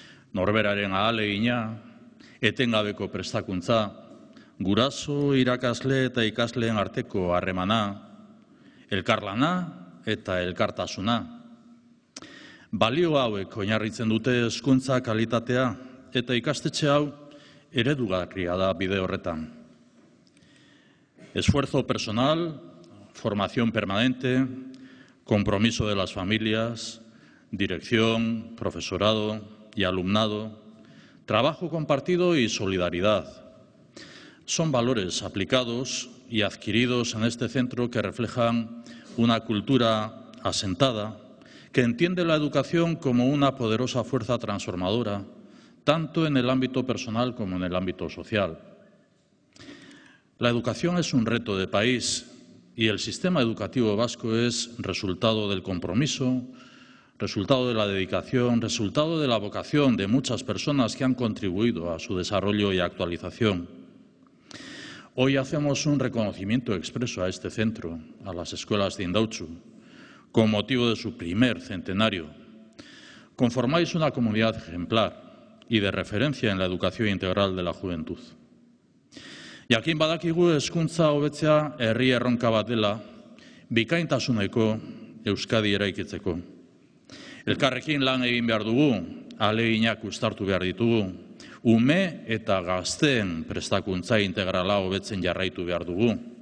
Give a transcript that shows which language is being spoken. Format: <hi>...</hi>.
<eu>Norberaren ahalegina, etengabeko prestakuntza, guraso, irakasle eta ikasleen arteko harremana, elkarlana eta elkartasuna. Balio hauek oinarritzen dute hezkuntza kalitatea eta ikastetxe hau eredugarria da bide horretan.</eu> <es>Esfuerzo personal, formación permanente, compromiso de las familias, dirección, profesorado y alumnado, trabajo compartido y solidaridad. Son valores aplicados y adquiridos en este centro que reflejan una cultura asentada que entiende la educación como una poderosa fuerza transformadora, tanto en el ámbito personal como en el ámbito social. La educación es un reto de país y el sistema educativo vasco es resultado del compromiso, resultado de la dedicación, resultado de la vocación de muchas personas que han contribuido a su desarrollo y actualización. Hoy hacemos un reconocimiento expreso a este centro, a las escuelas de Indautxu, con motivo de su primer centenario. Conformáis una comunidad ejemplar y de referencia en la educación integral de la juventud.</es> <eu>Jakin badakigu hezkuntza hobetzea herri erronka bat dela, bikaintasuneko Euskadi eraikitzeko. Elkarrekin lan egin behar dugu, ahaleginak uztartu behar ditugu, ume eta gazteen prestakuntza integrala hobetzen jarraitu behar dugu.</eu>